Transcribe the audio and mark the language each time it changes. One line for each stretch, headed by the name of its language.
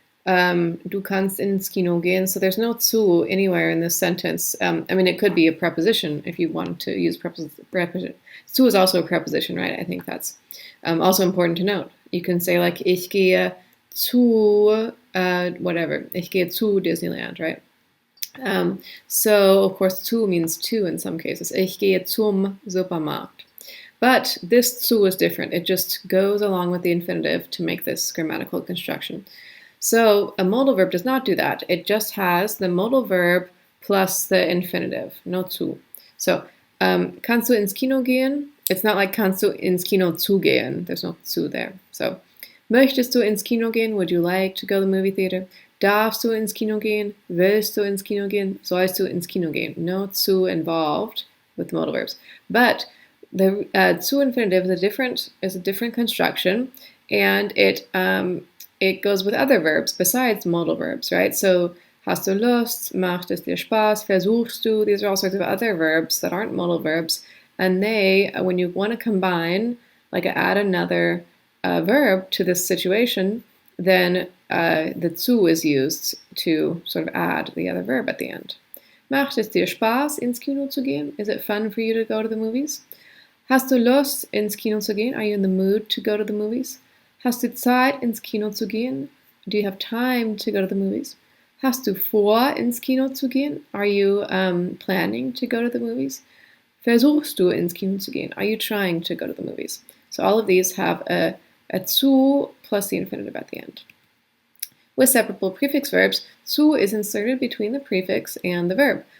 German: Du kannst ins Kino gehen.
English: So there's no zu anywhere in this sentence. I mean, it could be a preposition if you want to use preposition. Zu is also a preposition, right? I think that's also important to note. You can say like,
German: ich gehe zu,
English: whatever.
German: Ich gehe zu Disneyland, right?
English: So, of course, zu means to in some cases.
German: Ich gehe zum Supermarkt.
English: But this zu is different. It just goes along with the infinitive to make this grammatical construction. So a modal verb does not do that. It just has the modal verb plus the infinitive, no zu.
German: So, kannst du ins Kino gehen?
English: It's not like
German: kannst du ins Kino zu gehen.
English: There's no zu there.
German: So, möchtest du ins Kino gehen?
English: Would you like to go to the movie theater?
German: Darfst du ins Kino gehen? Willst du ins Kino gehen? Sollst du ins Kino gehen?
English: No zu involved with the modal verbs. But the zu infinitive is a different construction, and it goes with other verbs besides modal verbs, right?
German: So, hast du Lust? Macht es dir Spaß? Versuchst du?
English: These are all sorts of other verbs that aren't modal verbs. And they, when you want to combine, like add another verb to this situation, then the zu is used to sort of add the other verb at the end.
German: Macht es dir Spaß, ins Kino zu gehen?
English: Is it fun for you to go to the movies?
German: Hast du Lust, ins Kino zu gehen?
English: Are you in the mood to go to the movies?
German: Hast du Zeit, ins Kino zu gehen?
English: Do you have time to go to the movies?
German: Hast du vor, ins Kino zu gehen?
English: Are you planning to go to the movies?
German: Versuchst du, ins Kino zu gehen?
English: Are you trying to go to the movies? So all of these have a zu plus the infinitive at the end. With separable prefix verbs, zu is inserted between the prefix and the verb.